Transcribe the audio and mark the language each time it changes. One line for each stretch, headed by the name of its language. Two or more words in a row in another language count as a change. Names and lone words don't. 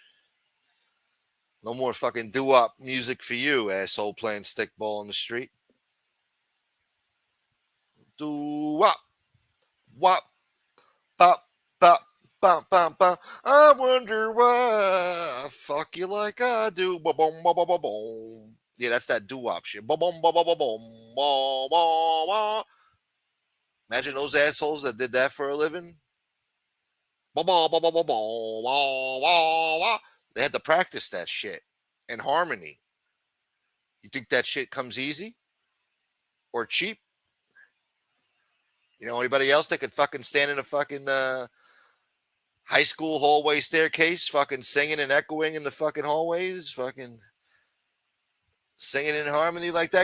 English: No more fucking doo-wop music for you, asshole, playing stickball on the street. Doo-wop, wop, pop, pop. Bum, bum, bum. I wonder why I fuck you like I do. Ba boom, ba ba ba boom. Yeah, that's that doo-wop shit. Ba boom, ba ba ba boom. Ba, ba, ba. Imagine those assholes that did that for a living. Ba ba ba ba ba ba ba ba ba. They had to practice that shit in harmony. You think that shit comes easy or cheap? You know anybody else that could fucking stand in a fucking high school hallway staircase, fucking singing and echoing in the fucking hallways, fucking singing in harmony like that?